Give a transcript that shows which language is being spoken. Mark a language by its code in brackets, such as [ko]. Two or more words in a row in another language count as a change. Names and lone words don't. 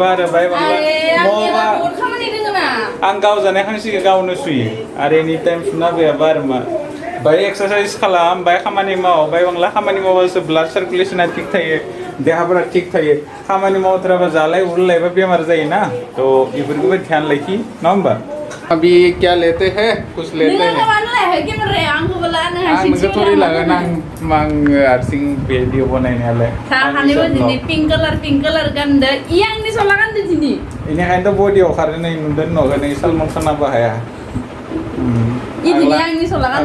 [brx] आरो बाय बांला आं गाव जानाय खांसिखौ गावनो सुयो आरो [en] any time [brx] सुना गैयाबा आरो मा बाय एक्सारसाइज खालाम बाय खामानि माव बाय बांला खामानि मावबासो ब्लाड सार्कुलेशना थिग थायो देहाफोरा थिग थायो खामानि मावथाराबा जालाय उरलायबा बेमार जायोना तो बेफोरखौबो ध्यान लाखि नङा होमबा [hi] अभी क्या लेते हैं कुछ लेते हैं [brx] आं नोंखौ थोरै लागोन आं हारसिं भिडिअ बनायनायालाय [en] pink colour [brx] गानदो इ आंनि सला गानदो दिनै बेनिखायनोथ' बडियाव खारनाय नुदों नगोन सलमान खानाबो हाया आंनि सला गानदो